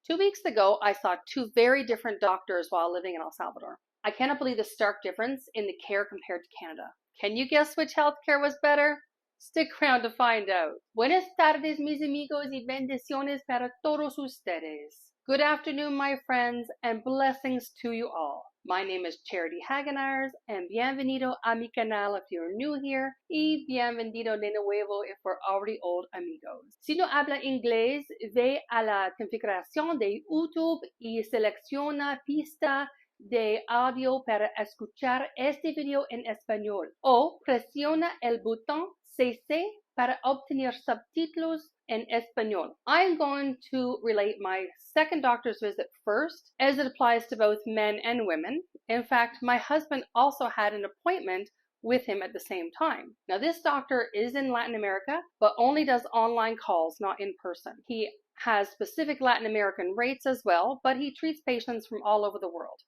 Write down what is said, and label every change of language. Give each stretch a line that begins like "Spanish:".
English: 2 weeks ago, I saw two very different doctors while living in El Salvador. I cannot believe the stark difference in the care compared to Canada. Can you guess which healthcare was better? Stick around to find out.
Spanish: Buenas tardes, mis amigos, y bendiciones para todos ustedes.
English: Good afternoon, my friends, and blessings to you all. My name is Charity Hagenars, and
Spanish: bienvenido a mi canal
English: if you're new here,
Spanish: y bienvenido de nuevo
English: if we're already old amigos.
Spanish: Si no habla inglés, ve a la configuración de YouTube y selecciona pista de audio para escuchar este video en español, o presiona el botón CC para obtener subtítulos in Espanol.
English: I'm going to relate my second doctor's visit first, as it applies to both men and women. In fact, my husband also had an appointment with him at the same time. Now, this doctor is in Latin America, but only does online calls, not in person. He has specific Latin American rates as well, but he treats patients from all over the world.